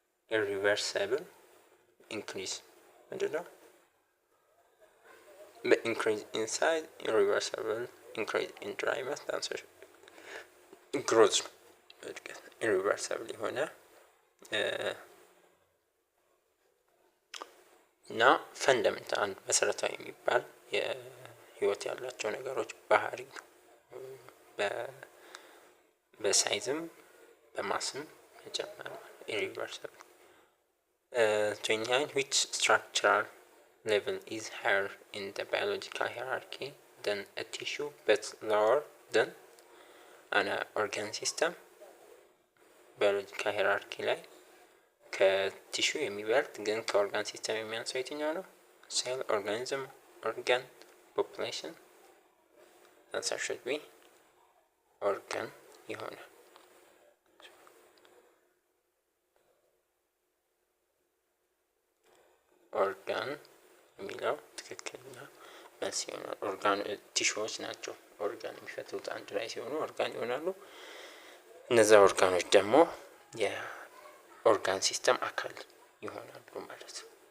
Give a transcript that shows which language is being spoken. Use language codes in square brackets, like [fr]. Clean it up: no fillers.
[en] Irreversible increase [am] ምንድነው? [en] increase in size, irreversible increase in dry mass answer growth irreversible [am] የሆነ እና ፈንዳሜንታል አንድ መሰረታዊ የሚባል የህይወት ያላቸው ነገሮች ባህሪ በሳይዝም በማስም መጨመር irreversible. [en] 29 which structural level is higher in the biological hierarchy than a tissue but lower than an organ system? [am] biological hierarchy ላይ ከቲሹ የሚበልጥ ግን ከኦርጋን ሲስተም የሚያንሰው የትኛው ነው? ሴል፣ ኦርጋኒዝም፣ ኦርጋን፣ ፖፑሌሽን? [en] answer should be [am] ኦርጋን ይሆናል። ኦርጋን የሚለው ትክክለኛ መልስ ይሆናል። ኦርጋን ቲሹዎች ናቸው ኦርጋን የሚፈጥሩት አንድ ላይ ሲሆኑ ኦርጋን ይሆናሉ። እነዛ ኦርጋኖች ደግሞ የኦርጋን ሲስተም አካል ይሆናሉ ማለት ነው።